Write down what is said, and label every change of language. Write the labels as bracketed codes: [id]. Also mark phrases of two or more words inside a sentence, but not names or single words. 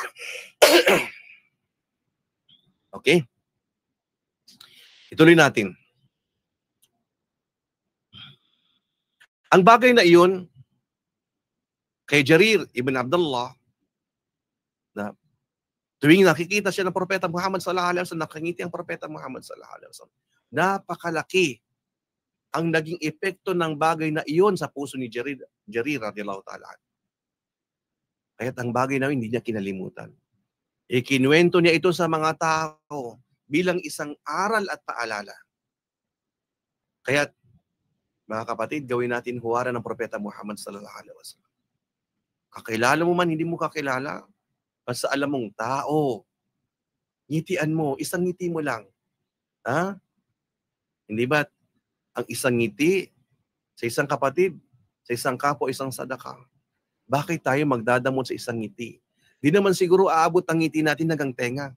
[tl] Okay? Ituloy natin. Ang bagay na iyon, kay Jarir ibn Abdullah, na tuwing nakikita siya ng Propeta Muhammad [ar] sallallahu alaihi wasallam, [tl] nakangiti ang Propeta Muhammad [ar] sallallahu alaihi wasallam. [tl] Napakalaki ang naging epekto ng bagay na iyon sa puso ni Jarir [ar] radhiyallahu ta'ala. [tl] Kaya't ang bagay na hindi niya kinalimutan. Ikinuwento niya ito sa mga tao bilang isang aral at paalala. Kaya't, mga kapatid, gawin natin huwaran ng Propeta Muhammad [ar] sallallahu alaihi wasallam. [tl] Kakilala mo man, hindi mo kakilala, basta alam mong tao, ngitian mo, isang ngiti mo lang. Hindi ba ang isang ngiti sa isang kapatid, sa isang kapwa, isang sadaka? Bakit tayo magdadamot sa isang ngiti? Di naman siguro aabot ang ngiti natin hanggang tenga.